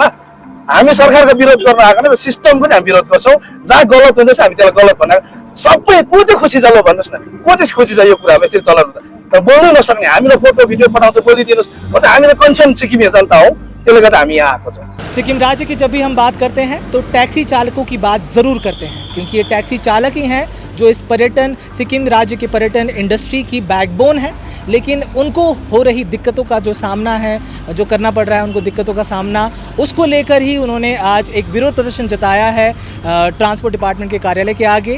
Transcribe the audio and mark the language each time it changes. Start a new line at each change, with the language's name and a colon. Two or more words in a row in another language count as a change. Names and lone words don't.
Nepali: हामी सरकारको विरोध गर्न आएको नि, सिस्टमको चाहिँ हामी विरोध गर्छौँ। जहाँ गलत हुँदैछ हामी त्यसलाई गलत भनेको सबै को चाहिँ खुसी छ ल भन्नुहोस् न, को चाहिँ खुसी छ यो कुरामा यसरी चलन हुँदा? तर बोल्नु नसक्ने, हामीलाई
English: photo video
Nepali: पठाउँछ बोलिदिनुहोस् भन्छ, हामीलाई कन्सर्न सिक्किमे जनता हो, त्यसले गर्दा हामी यहाँ आएको छौँ।
Hindi: सिक्किम राज्य की जब भी हम बात करते हैं तो टैक्सी चालकों की बात ज़रूर करते हैं, क्योंकि ये टैक्सी चालक ही हैं जो इस पर्यटन, सिक्किम राज्य के पर्यटन इंडस्ट्री की बैकबोन है। लेकिन उनको हो रही दिक्कतों का जो सामना है, जो करना पड़ रहा है उनको दिक्कतों का सामना, उसको लेकर ही उन्होंने आज एक विरोध प्रदर्शन जताया है
English: transport department
Hindi: के कार्यालय के आगे।